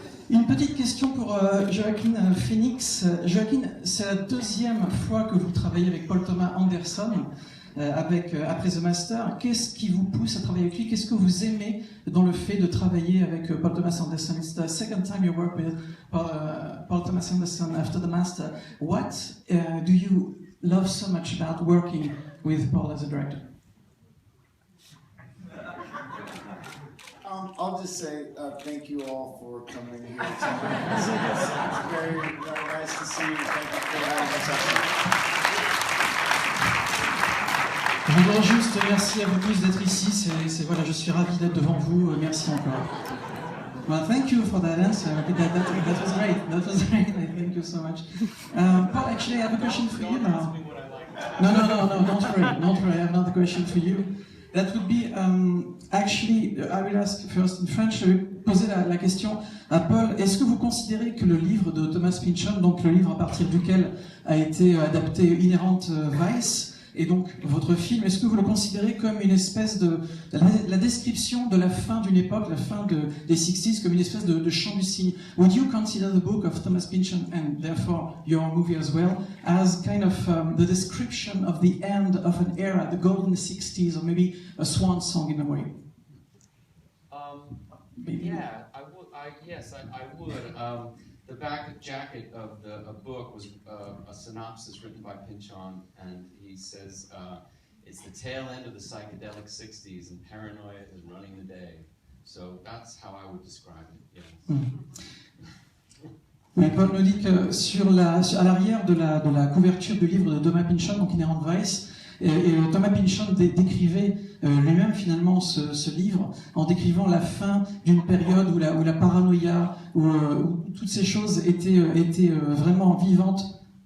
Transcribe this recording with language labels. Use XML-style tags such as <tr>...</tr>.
<fr>Une petite question pour Joaquin Phoenix. Joaquin, c'est la deuxième fois que vous travaillez avec Paul Thomas Anderson. Après The Master, qu'est-ce qui vous pousse à travailler avec lui? Qu'est-ce que vous aimez dans le fait de travailler avec Paul Thomas Anderson?</fr> <en>It's the second time you work with Paul Thomas Anderson after The Master. What do you love so much about working with Paul as a director? I'll just say thank you all for coming here tonight. It's very, very nice to see you. Thank you for having us.</en> <fr>Je voudrais juste merci à vous tous d'être ici. Voilà, je suis ravi d'être devant vous. Merci encore.</fr> <en>Well, thank you for that answer. That was great. That was great. Thank you so much. Paul, actually, I have a question for you now. No, don't worry. I have another question for you. That would be, actually, I will ask first in French.</en> <fr>Je vais poser la question à Paul. Est-ce que vous considérez que le livre de Thomas Pynchon, donc le livre à partir duquel a été adapté Inherent Vice, et donc votre film, est-ce que vous le considérez comme une espèce de la description de la fin d'une époque, la fin des 60s, comme une espèce de chant du cygne?</fr> <en>Would you consider the book of Thomas Pynchon, and therefore your movie as well, as kind of the description of the end of an era, the golden 60s, or maybe a swan song in a way? Yeah, I would. Yes, I would. The back jacket of the book was a synopsis written by Pynchon, and he says it's the tail end of the psychedelic 60s, and paranoia is running the day. So that's how I would describe it. Yes.</en> <fr>Mais Paul nous dit que à l'arrière de la couverture du livre de Thomas Pynchon, donc Inherent Vice, et Thomas Pynchon décrivait lui-même finalement ce livre en décrivant la fin d'une période où la paranoïa, où toutes ces choses étaient vraiment vivantes.</fr>